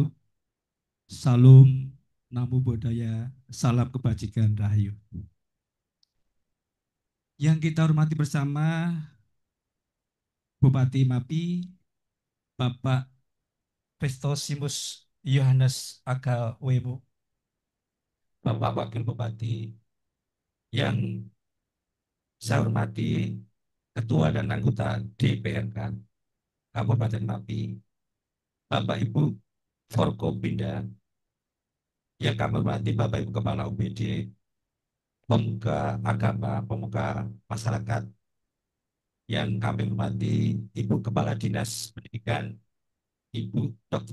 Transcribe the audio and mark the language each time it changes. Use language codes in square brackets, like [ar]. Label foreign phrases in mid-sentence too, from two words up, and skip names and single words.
[id] Salam [pi] namo buddhaya, [id] salam kebajikan rahayu. Yang kita hormati bersama Bupati Mapi, Bapak Prestosimus Yohanes Aga Webo, Bapak Wakil Bupati yang saya hormati, Ketua dan anggota DPRK Kabupaten Mapi, Bapak Ibu Forkopimda, yang kami hormati Bapak Ibu Kepala UPD, pemuka agama, pemuka masyarakat, yang kami hormati Ibu Kepala Dinas Pendidikan, Ibu Dr.